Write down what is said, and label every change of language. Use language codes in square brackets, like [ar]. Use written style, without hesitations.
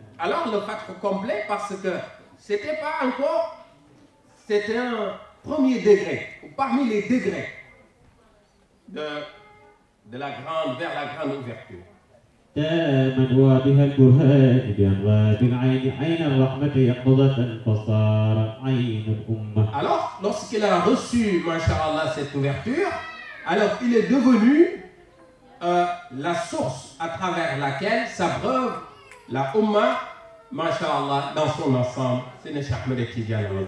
[fr] Alors le Fath complet parce que c'était pas encore, c'était un premier degré, ou parmi les degrés de la grande, vers la grande ouverture. [ar] تاما واضح البرهان بأنوار العين عين الرحمة يقظة فصار عين الأمة. [fr] Alors lorsqu'il a reçu, masha'Allah, cette ouverture, alors il est devenu la source à travers laquelle s'abreuve la Ummah, masha'Allah, dans son ensemble. C'est le Cheikh Ahmed Tidiane.